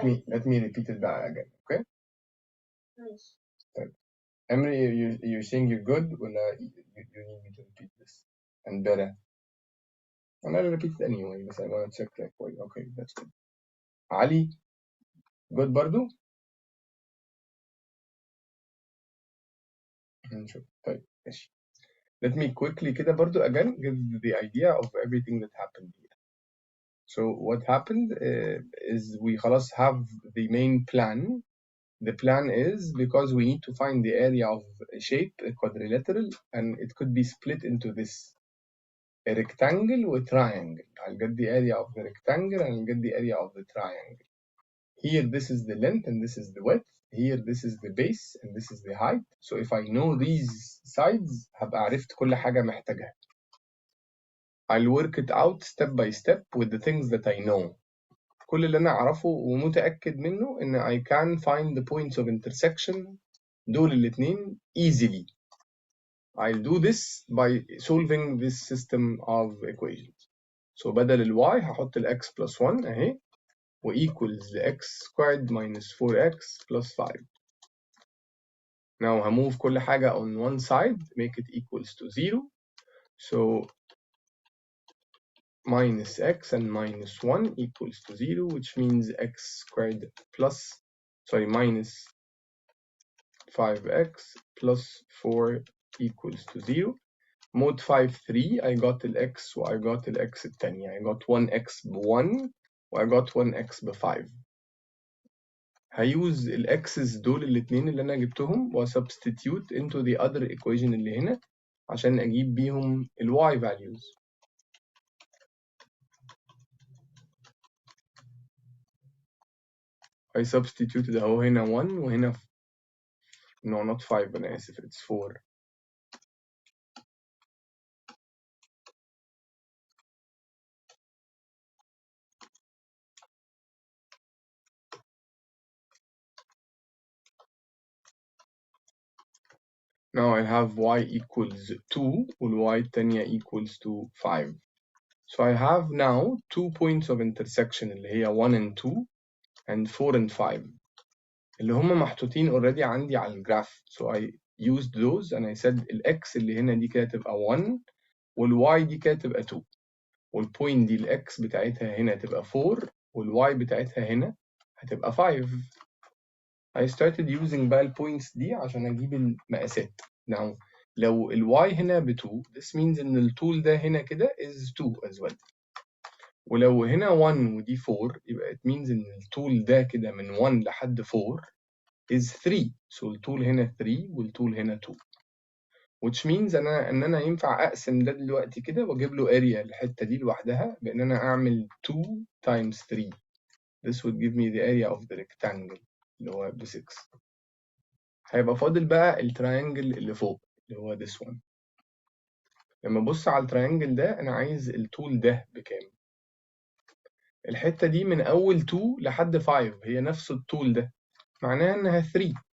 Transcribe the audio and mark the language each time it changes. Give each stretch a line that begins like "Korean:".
English: Let me repeat it back again. Okay.
Arabic: ماشي. طيب.
English: Emily, you're saying you're good, or you need me to repeat this? And better. I'm gonna repeat it anyway, but I wanna check like wait, okay, that's good.
Arabic: Ali, good برضو؟ نشوف. طيب ماشي.
English: Let me quickly
Arabic: كده برضو
English: again give the idea of everything that happened here. So what happened is we خلاص have the main plan. The plan is because we need to find the area of a shape, a quadrilateral, and it could be split into this, a rectangle or triangle. I'll get the area of the rectangle and I'll get the area of the triangle. Here this is the length and this is the width. Here this is the base and this is the height. So if I know these sides
Arabic: هبقى عرفت كل حاجة محتاجها.
English: I'll work it out step by step with the things that I know.
Arabic: كل اللي أنا أعرفه ومتأكد منه إن
English: I can find the points of intersection
Arabic: دول الاتنين easily.
English: I'll do this by solving this system of equations. So
Arabic: بدل ال
English: y
Arabic: هحط ال
English: x plus 1 أهي و equals the x squared minus 4x plus 5. Now همove
Arabic: كل حاجة
English: on one side, make it equals to 0. So minus x and minus 1 equals to 0, which means x squared minus 5x plus 4 equals to 0. Mod 5 3 I got x و I got x التانية. I got 1x ب1 و I got 1x ب5.
Arabic: هيوز الx's دول الاتنين اللي أنا جبتهم و
English: substitute into the other equation
Arabic: اللي هنا عشان أجيب بيهم ال
English: y values. I substituted
Arabic: أهو هنا 1 وهنا
English: no not 5
Arabic: أنا آسف
English: it's 4. Now I have y equals 2 وال y التانية equals to 5. So I have now 2 points of intersection اللي هي 1 and 2 and 4 and 5
Arabic: اللي هم محطوطين
English: already
Arabic: عندي على الجراف.
English: So I used those and I said
Arabic: ال x اللي هنا دي كده تبقى 1 وال y دي كده تبقى 2 والبوينت دي ال x بتاعتها هنا تبقى 4 وال y بتاعتها هنا هتبقى 5.
English: I started using
Arabic: بقى البوينتس دي عشان أجيب المقاسات. Now لو ال y هنا ب 2
English: this means
Arabic: إن الطول ده هنا كده
English: is 2 as well.
Arabic: ولو هنا 1 ودي 4 يبقى
English: it means
Arabic: إن الطول ده كده من 1 لحد 4
English: is 3.
Arabic: So الطول هنا 3 والطول هنا 2.
English: Which means
Arabic: إن أنا ينفع أقسم ده دلوقتي كده وأجيب له area الحتة دي لوحدها بإن أنا أعمل
English: 2 times 3. This would give me the area of the rectangle
Arabic: اللي هو ب 6. هيبقى فاضل بقى التراينجل اللي فوق اللي هو
English: this one.
Arabic: لما أبص على التراينجل ده أنا عايز الطول ده بكام؟ الحتة دي من أول 2 لحد 5 هي نفس الطول ده معناها إنها 3.